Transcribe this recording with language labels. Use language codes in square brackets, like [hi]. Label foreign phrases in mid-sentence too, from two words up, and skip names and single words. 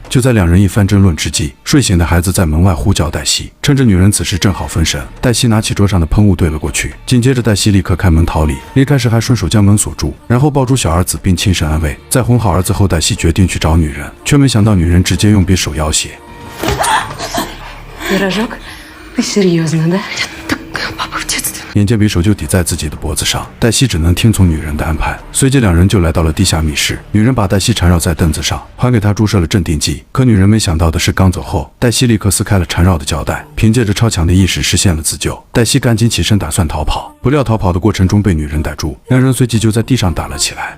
[zh] 就在两人一番争论之际，睡醒的孩子在门外呼叫黛西。趁着女人此时正好分神，黛西拿起桌上的喷雾对了过去。紧接着，黛西立刻开门逃离，离开时还顺手将门锁住，然后抱住小儿子并轻声安慰。在哄好儿子后，黛西决定去找女人，却没想到女人直接用匕首要挟。 [ru] Пирожок? Ты серьезно, да? Я такая баба в детстве. [zh] 眼见匕首就抵在自己的脖子上，黛西只能听从女人的安排。随即两人就来到了地下密室，女人把黛西缠绕在凳子上，还给她注射了镇定剂。可女人没想到的是，刚走后，黛西立刻撕开了缠绕的胶带，凭借着超强的意识实现了自救。黛西赶紧起身打算逃跑，不料逃跑的过程中被女人逮住，两人随即就在地上打了起来。